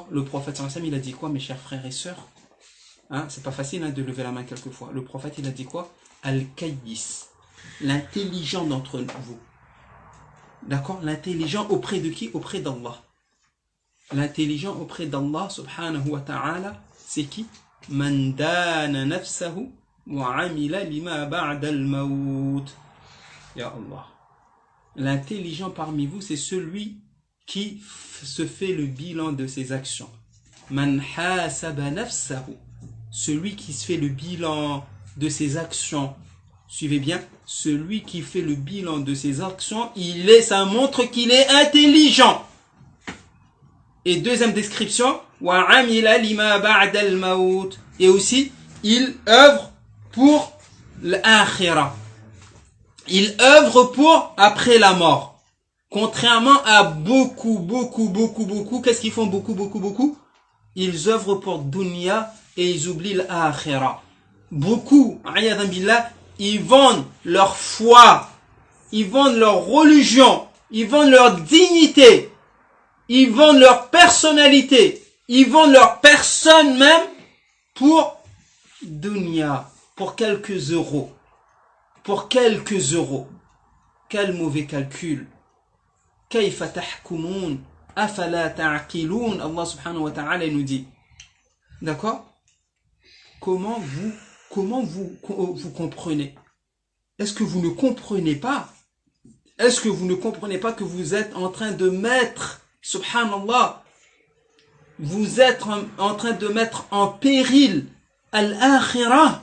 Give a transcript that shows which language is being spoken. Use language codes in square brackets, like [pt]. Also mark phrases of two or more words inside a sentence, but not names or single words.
[fr] Le prophète [ar] صلى الله عليه وسلم, [fr] il a dit quoi, mes chers frères et sœurs? C'est pas facile de lever la main quelquefois. Le prophète, il a dit quoi? Al-Kayyis, l'intelligent d'entre vous. D'accord? L'intelligent auprès de qui? Auprès d'Allah. L'intelligent auprès d'Allah [ar] سبحانه وتعالى, [fr] c'est qui? [ar] من دان نفسه وعمل لما بعد الموت. يا الله. [fr] L'intelligent parmi vous, c'est celui qui se fait le bilan de ses actions. [ar] من حاسب نفسه. [fr] Celui qui se fait le bilan de ses actions. Suivez bien, celui qui fait le bilan de ses actions, ça montre qu'il est intelligent. Et deuxième description, [ar] وعمل لما بعد الموت. [fr] Et aussi, il œuvre pour l'akhirah. Il œuvre pour après la mort. Contrairement à beaucoup, qu'est-ce qu'ils font beaucoup? Ils œuvrent pour dunya et ils oublient l'akhirah. Beaucoup, [ar] عياذا بالله, [fr] ils vendent leur foi, ils vendent leur religion, ils vendent leur dignité, ils vendent leur personnalité, ils vendent leur personne même pour dunya, pour quelques euros. Pour quelques euros. Quel mauvais calcul. [ar] كيف تحكمون أفلا تعقلون. [fr] Allah [ar] سبحانه وتعالى [fr] nous dit. D'accord? Comment vous comprenez? Est-ce que vous ne comprenez pas? Est-ce que vous ne comprenez pas que vous êtes en train de mettre, subhanallah, vous êtes en train de mettre en péril al-akhirah?